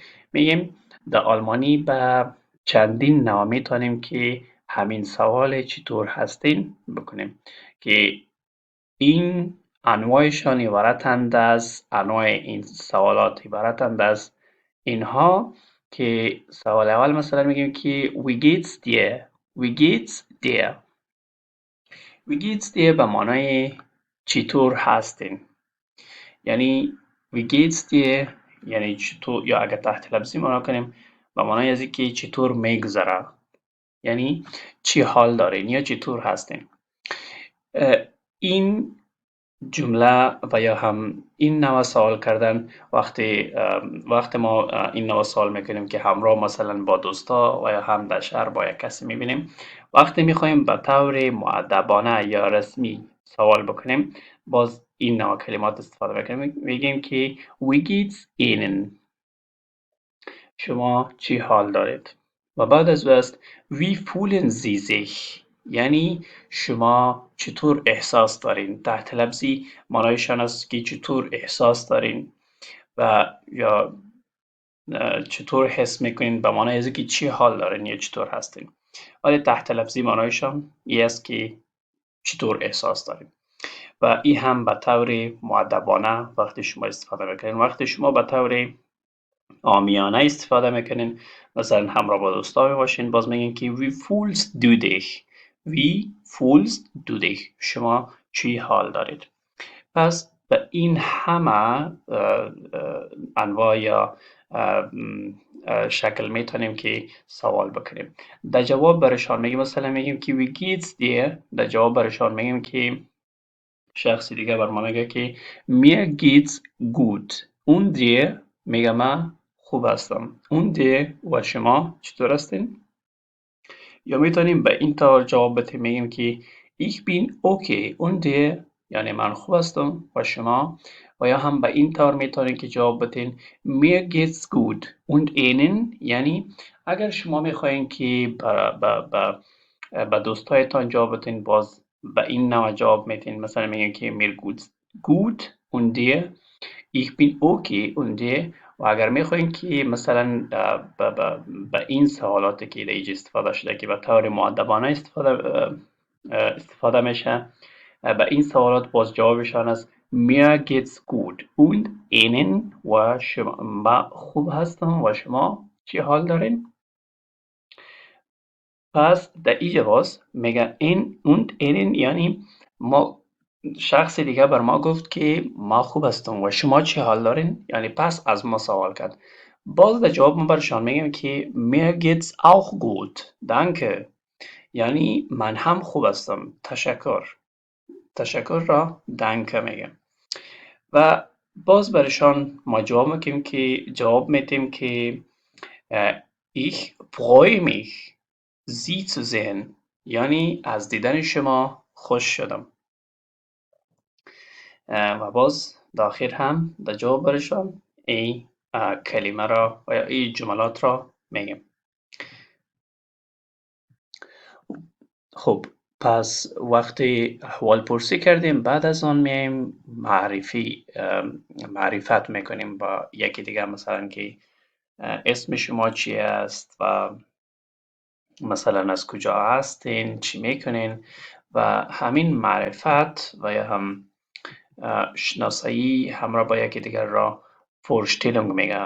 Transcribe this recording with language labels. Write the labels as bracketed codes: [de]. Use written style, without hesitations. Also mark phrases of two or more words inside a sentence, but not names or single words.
[fa] میگیم در آلمانی به چندین نوع میتونیم که همین سوال چطور هستین بکنیم که این انواعشان عبارتند از انواع این سوالات عبارتند از اینها که سوال اول مثلا میگیم که [de] wie geht's dir؟ wie geht's dir؟ wie geht's dir [fa] به معنای چطور هستین. یعنی [de] wie geht's dir [fa] یعنی چطور، یا اگر تحت لفظی معنا کنیم به معنای از اینکه چطور میگذره، یعنی چی حال دارین یا چطور هستین. این جمله و یا هم این نوع سوال کردن وقتی ما این نوع سوال میکنیم که همراه مثلا با دوستا و یا هم در شهر با یک کسی میبینیم، وقتی میخوایم به طور مؤدبانه یا رسمی سوال بکنیم، باز این نوع کلمات استفاده میکنیم. میگیم که [de] wie geht's Ihnen؟ [fa] شما چی حال دارید؟ و بعد از است [de] wie fühlen Sie sich؟ [fa] یعنی شما چطور احساس دارین. تحت لفظی معنایشان است که چطور احساس دارین و یا چطور حس میکنین به معنای از که چی حال دارین یا چطور هستین. ولی تحت لفظی معنایشان این است که چطور احساس دارین. و این هم به طور مؤدبانه وقتی شما استفاده میکنین. وقتی شما به طور عامیانه استفاده میکنین، مثلا همراه با دوستا باشین، باز میگین که [de] wie fühlst du dich؟ wie fühlst du dich؟ [fa] شما چی حال دارید؟ پس به این همه انواع یا شکل میتونیم که سوال بکنیم. در جواب برشان میگیم مثلا میگیم که [de] wie geht's dir؟ [fa] در جواب برشان میگیم که شخص دیگه بر ما میگه که [de] mir geht's gut und dir [fa] میگه من خوب هستم [de] und dir [fa] و شما چطور هستین؟ یا میتونیم به این طور جواب بدیم میگیم که [de] ich bin okay und dir [fa] یعنی من خوب هستم و شما و یا هم به این طور میتونیم که جواب بدین [de] mir geht's gut und Ihnen [fa] یعنی اگر شما میخواین که به دوستایتان جواب بدین باز به این نوع جواب میتین مثلا میگین که [de] mir geht's gut und dir ich bin okay und dir [fa] و اگر میخواین که مثلا به این سوالاتی که در اینجا استفاده شده که به طور مؤدبانه استفاده میشه به این سوالات باز جوابشان است [de] mir geht's gut und Ihnen [fa] و شما من خوب هستم و شما چی حال دارین؟ پس در اینجا باز میگه این [de] und Ihnen [fa] یعنی ما شخص دیگه بر ما گفت که ما خوب هستم و شما چی حال دارین؟ یعنی پس از ما سوال کرد. باز در جواب ما برشان میگم که [de] mir geht's auch gut. danke. [fa] یعنی من هم خوب هستم. تشکر. تشکر را danke میگم. و باز برشان ما جواب میدیم که [de] ich freue mich Sie zu sehen. [fa] یعنی از دیدن شما خوش شدم. و باز داخل هم در جواب برشان این کلمه را و یا این جملات را میگیم. خب پس وقتی احوال پرسی کردیم بعد از آن میایم معرفت میکنیم با یکی دیگه مثلا که اسم شما چی است و مثلا از کجا هستین چی میکنین و همین معرفت و یا هم شناسایی همراه با یکی دیگر را فورشتیلونگ میگه.